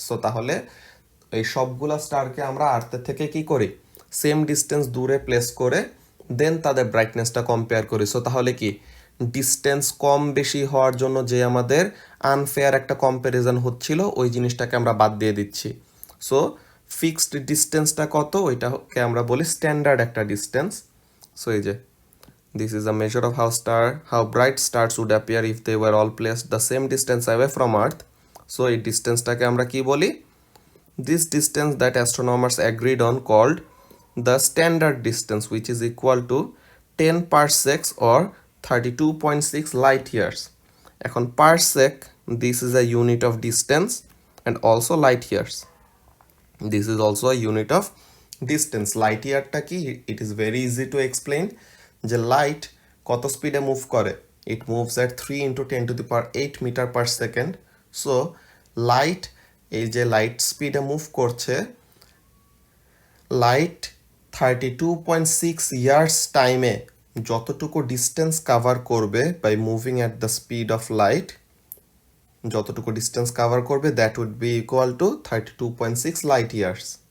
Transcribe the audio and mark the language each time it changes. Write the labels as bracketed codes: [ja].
[bn] So তাহলে এই সবগুলা স্টারকে আমরা আর্থের থেকে কি করি, সেম ডিস্টেন্স দূরে প্লেস করে দেন তাদের ব্রাইটনেসটা কম্পেয়ার করি। সো তাহলে কি ডিস্টেন্স কম বেশি হওয়ার জন্য যে আমাদের আনফেয়ার একটা কম্প্যারিজন হচ্ছিল ওই জিনিসটাকে আমরা বাদ দিয়ে দিচ্ছি। সো ফিক্সড ডিস্টেন্সটা কত ওইটাকে আমরা বলি স্ট্যান্ডার্ড একটা ডিস্টেন্স। সো এই যে [en] this is a measure of how bright stars would appear if they were all placed the same distance away from earth. So [bn] এই ডিস্টেন্সটাকে আমরা কি বলি, [en] this distance that astronomers agreed on called the standard distance, which is equal to 10 parsecs or 32.6 light years. [bn] এখন [en] parsec, this is a unit of distance and also light years, this is also a unit of distance. light yearটা কি, it is very easy to explain, [bn] যে light কত স্পিডে move করে, [en] It moves at 3 × 10⁸ metre per second. [bn] So light, এই যে light স্পিডে move করছে, light 32.6 years টাইমে যতটুকু ডিস্টেন্স কাভার করবে [en] by moving at the speed of light, [bn] যতটুকু ডিস্টেন্স কাভার করবে [en] That would be equal to 32.6 light years.